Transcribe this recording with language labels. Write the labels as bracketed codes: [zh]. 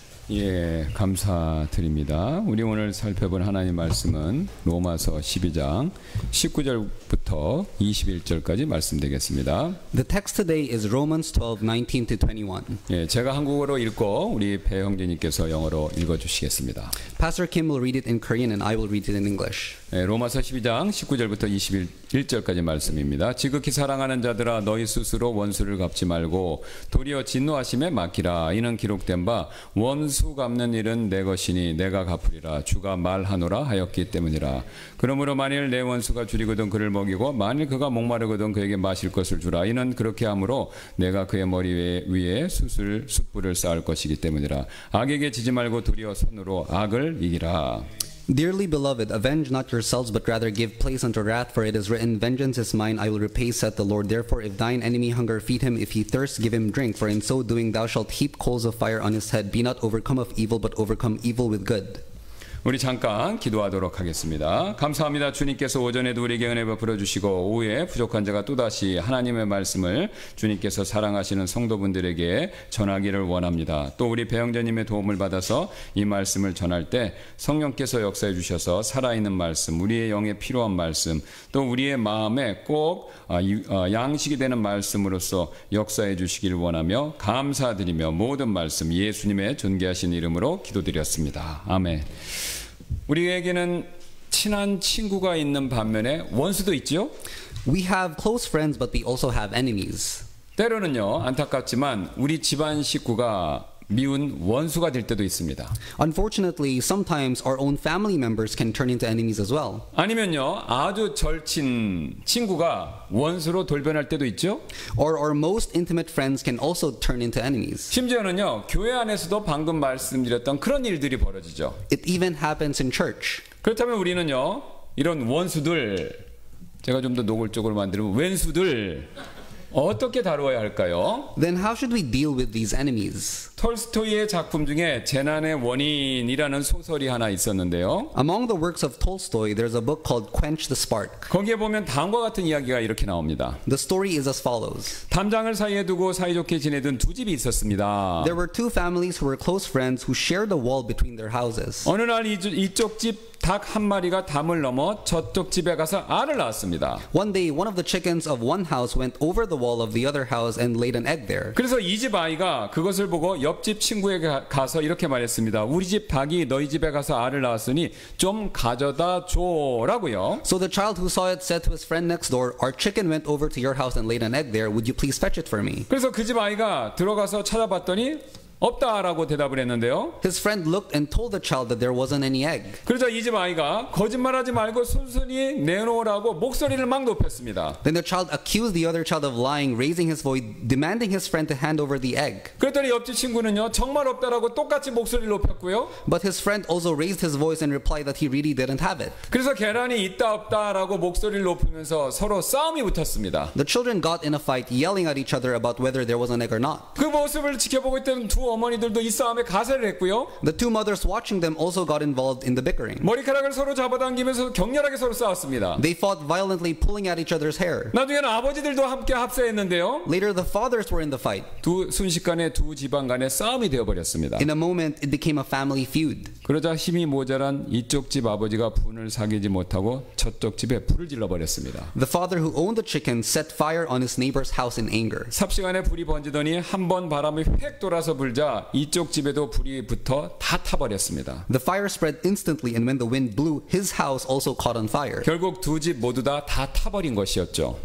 [ko] 예, 감사드립니다. 우리 오늘 살펴본 하나님 말씀은 로마서 12장 19절부터 21절까지 말씀되겠습니다. [en] The text today is Romans 12:19 to 21. [ko] 예, 제가 한국어로 읽고 우리 배 형제님께서 영어로 읽어주시겠습니다. [en] Pastor Kim will read it in Korean and I will read it in English. [ko] 예, 로마서 12장 19절부터 21절까지 말씀입니다. 지극히 사랑하는 자들아 너희 스스로 원수를 갚지 말고 도리어 진노하심에 맡기라. 이는 기록된 바 원수 갚는 일은 내 것이니 내가 갚으리라. 주가 말하노라 하였기 때문이라. 그러므로 만일 내 원수가 줄이거든 그를 먹이고 만일 그가 목마르거든 그에게 마실 것을 주라. 이는 그렇게 함으로 내가 그의 머리 위에 숯불을 쌓을 것이기 때문이라. 악에게 지지 말고 도리어 선으로 악을 이기라. [en] Dearly beloved, avenge not yourselves, but rather give place unto wrath, for it is written, Vengeance is mine, I will repay, saith the Lord. Therefore, if thine enemy hunger, feed him. If he thirst, give him drink. For in so doing thou shalt heap coals of fire on his head. Be not overcome of evil, but overcome evil with good. [ko] 우리 잠깐 기도하도록 하겠습니다. 감사합니다. 주님께서 오전에도 우리에게 은혜 베풀어 주시고 오후에 부족한 자가 또다시 하나님의 말씀을 주님께서 사랑하시는 성도분들에게 전하기를 원합니다. 또 우리 배영자님의 도움을 받아서 이 말씀을 전할 때 성령께서 역사해 주셔서 살아있는 말씀, 우리의 영에 필요한 말씀, 또 우리의 마음에 꼭 양식이 되는 말씀으로서 역사해 주시기를 원하며 감사드리며 모든 말씀 예수님의 존귀하신 이름으로 기도드렸습니다. 아멘. 우리에게는 친한 친구가 있는 반면에 원수도 있죠. [en] We have close friends, but we also have enemies. [ko] 때로는요, 안타깝지만 우리 집안 식구가 미운 원수가 될 때도 있습니다. [en] Unfortunately, sometimes our own family members can turn into enemies as well. [ko] 아니면요, 아주 절친 친구가 원수로 돌변할 때도 있죠. [en] Or our most intimate friends can also turn into enemies. [ko] 심지어는요, 교회 안에서도 방금 말씀드렸던 그런 일들이 벌어지죠. [en] It even happens in church. [ko] 그렇다면 우리는요, 이런 원수들, 제가 좀 더 노골적으로 만들면 왼수들 어떻게 다루어야 할까요? [en] Then how should we deal with these enemies? [ko] 톨스토이의 작품 중에 재난의 원인이라는 소설이 하나 있었는데요. [en] Among the works of Tolstoy, there's a book called Quench the Spark. [ko] 거기에 보면 다음과 같은 이야기가 이렇게 나옵니다. [en] The story is as follows. [ko] 담장을 사이에 두고 사이좋게 지내던 두 집이 있었습니다. [en] There were two families who were close friends who shared a wall between their houses. [ko] 어느 날 이쪽 집 닭 한 마리가 담을 넘어 저쪽 집에 가서 알을 낳았습니다. [en] One day, one of the chickens of one house went over the wall of the other house and laid an egg there. [ko] 그래서 이 집 아이가 그것을 보고 옆집 친구에게 가서 이렇게 말했습니다. 우리 집 닭이 너희 집에 가서 알을 낳았으니 좀 가져다 줘라고요. [en] So the child who saw it said to his friend next door, Our chicken went over to your house and laid an egg there. Would you please fetch it for me? [ko] 그래서 그 집 아이가 들어가서 찾아봤더니 없다라고 대답을 했는데요. [en] His friend looked and told the child that there wasn't any egg. [ko] 그러자 이 집 아이가 거짓말하지 말고 순순히 내놓으라고 목소리를 막 높였습니다. [en] Then the child accused the other child of lying, raising his voice, demanding his friend to hand over the egg. [ko] 그랬더니 옆집 친구는요, 정말 없다라고 똑같이 목소리를 높였고요. [en] But his friend also raised his voice and replied that he really didn't have it. [ko] 그래서 계란이 있다 없다라고 목소리를 높이면서 서로 싸움이 붙었습니다. [en] The children got in a fight, yelling at each other about whether there was an egg or not. [ko] 그 모습을 지켜보고 있던 두 어머니들도 이 싸움에 가세를 했고요. [en] The two mothers watching them also got involved in the bickering. [ko] 머리카락을 서로 잡아당기면서 격렬하게 서로 싸웠습니다. [en] They fought violently, pulling at each other's hair. [ko] 나중에는 아버지들도 함께 합세했는데요. [en] Later, the fathers were in the fight. [ko] 순식간에 두 집안 간의 싸움이 되어버렸습니다. [en] In a moment, it became a family feud. [ko] 그러자 힘이 모자란 이쪽 집 아버지가 분을 사귀지 못하고 저쪽 집에 불을 질러버렸습니다. [en] The father who owned the chicken set fire on his neighbor's house in anger. [ko] 삽시간에 불이 번지더니 한 번 바람이 획 돌아서 불자 이쪽 집에도 불이 붙어 다 타버렸습니다. [en] The fire spread instantly, and when the wind blew, his house also caught on fire. [ko] 결국 두 집 모두 다 타버린 것이었죠.